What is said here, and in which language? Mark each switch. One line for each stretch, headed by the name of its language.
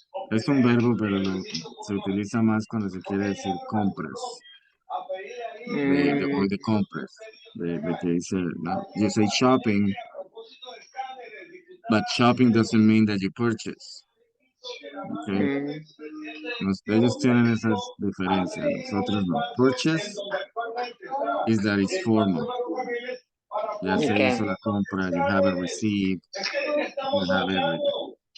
Spanish: Es un verbo, pero se utiliza más cuando se quiere decir compras, de Mm, hoy de compras, de que dice, ¿no?
English: You say shopping, but shopping doesn't mean that you purchase, okay? mm,
Spanish: Ellos tienen esas diferencias, nosotros no.
English: Purchase is that it's formal.
Spanish: Ya se
English: okay.
Spanish: hizo la compra,
English: you have a receipt, you have everything.